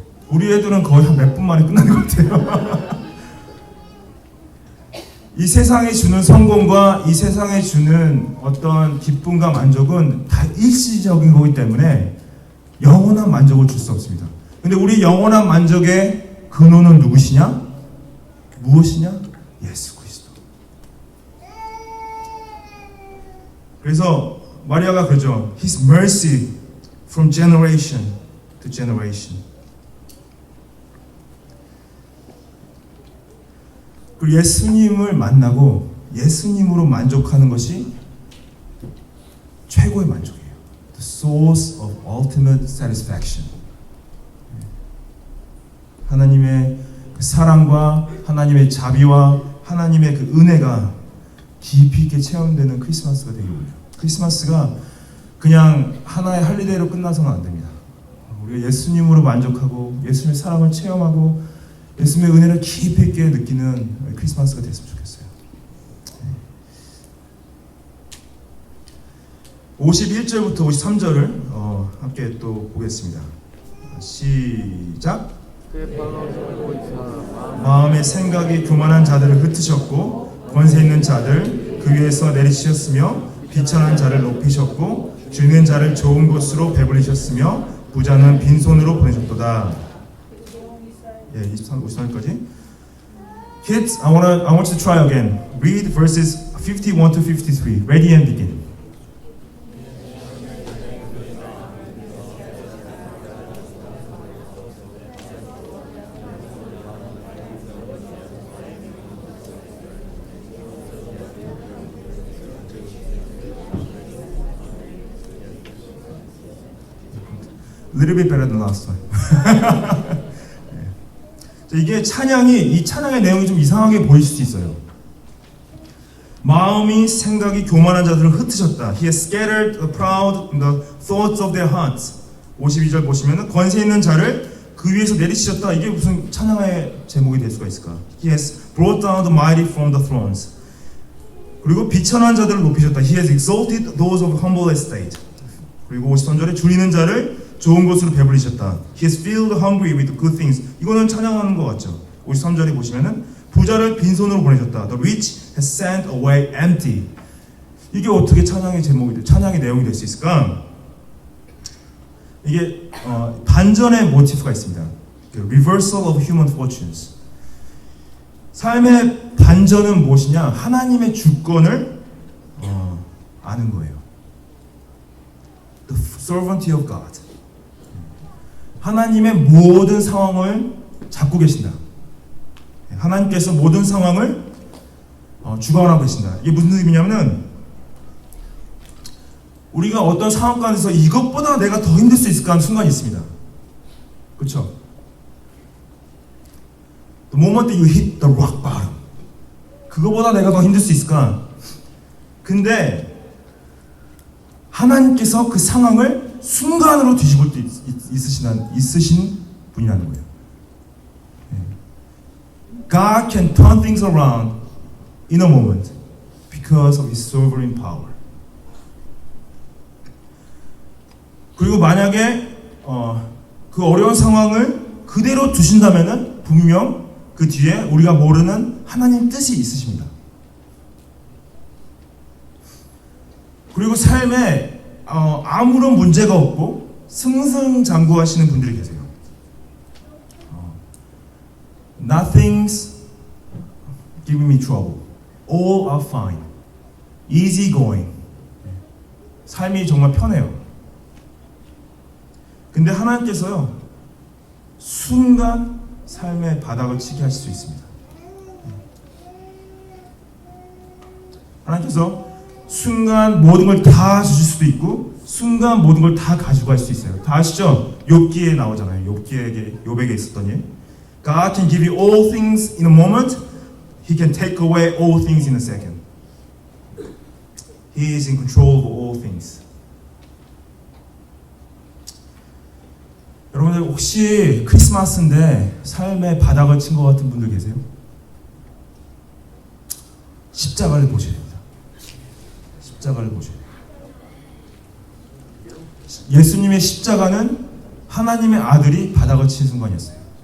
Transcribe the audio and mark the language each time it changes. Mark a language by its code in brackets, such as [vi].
[ko] 우리 애들은 거의 한 몇 분 만에 끝나는 것 같아요. 이 세상에 주는 성공과 이 세상에 주는 어떤 기쁨과 만족은 다 일시적인 거기 때문에 영원한 만족을 줄 수 없습니다. 근데 우리 영원한 만족의 근원은 누구시냐? 무엇이냐? 예수 그리스도. 그래서 마리아가 그러죠. [en] His mercy from generation to generation. [ko] 그리고 예수님을 만나고 예수님으로 만족하는 것이 최고의 만족이에요. [en] The source of ultimate satisfaction. [ko] 하나님의 그 사랑과 하나님의 자비와 하나님의 그 은혜가 깊이 있게 체험되는 크리스마스가 되기를 원해요. 크리스마스가 그냥 하나의 할리데이로 끝나서는 안 됩니다. 우리가 예수님으로 만족하고 예수님의 사랑을 체험하고 예수님의 은혜를 깊이 있게 느끼는 크리스마스가 됐으면 좋겠어요. 51절부터 53절을 함께 또 보겠습니다. 시작. 마음의 생각이 교만한 자들을 흩으셨고 권세 있는 자들 그 위에서 내리치셨으며 비천한 자를 높이셨고 주는 자를 좋은 곳으로 배불리셨으며 부자는 빈손으로 보내셨도다. 예, 53절까지. [en] Kids, I want you to try again. Read verses 51 to 53. Ready and begin. A little bit better than last time. [ko] 이게 이 찬양의 내용이 좀 이상하게 보일 수도 있어요. 마음이 생각이 교만한 자들을 흩으셨다. [en] He has scattered the proud in the thoughts of their hearts. [ko] 52절 보시면은 권세 있는 자를 그 위에서 내리치셨다. 이게 무슨 찬양의 제목이 될 수가 있을까? [en] He has brought down the mighty from the thrones. [ko] 그리고 비천한 자들을 높이셨다. [en] He has exalted those of humble estate. [ko] 그리고 53절에 줄이는 자를 좋은 곳으로 배불리셨다. [en] He has filled the hungry with good things. [ko] 이거는 찬양하는 것 같죠. 53절에 보시면은 부자를 빈손으로 보내셨다. [en] The rich has sent away empty. [ko] 이게 어떻게 찬양의 제목이 찬양의 내용이 될 수 있을까? 이게 반전의 모티프가 있습니다. [en] Reversal of human fortunes. [ko] 삶의 반전은 무엇이냐? 하나님의 주권을 아는 거예요. [en] The sovereignty of God. [ko] 하나님의 모든 상황을 잡고 계신다. 하나님께서 모든 상황을 주관하고 계신다. 이게 무슨 의미냐면은 우리가 어떤 상황 가운데서 이것보다 내가 더 힘들 수 있을까 하는 순간이 있습니다. 그렇죠? [en] The moment that you hit the rock bottom. [ko] 그거보다 내가 더 힘들 수 있을까? 근데 하나님께서 그 상황을 순간으로 뒤집을 때 있으신 분이라는 거예요. [en] God can turn things around in a moment because of His sovereign power. [ko] 그리고 만약에 그 어려운 상황을 그대로 두신다면은 분명 그 뒤에 우리가 모르는 하나님 뜻이 있으십니다. 그리고 삶에 아무런 문제가 없고 승승장구하시는 분들이 계세요. [en] Nothing's giving me trouble. All are fine. Easy going. [ko] 삶이 정말 편해요. 근데 하나님께서요, 순간 삶의 바닥을 치게 하실 수 있습니다. 하나님께서 순간 모든 걸 다 주실 수도 있고 순간 모든 걸 다 가져갈 수 있어요. 다 아시죠? 욥기에 나오잖아요. 욥에게 있었던 일. [en] God can give you all things in a moment. He can take away all things in a second. He is in control of all things. [ko] 여러분들 혹시 크리스마스인데 삶의 바닥을 친 것 같은 분들 계세요? 십자가를 보셔야 됩니다. 십자가를 보셔야 돼요. 예수님의 십자가는 하나님의 아들이 바닥을 친 순간이었어요.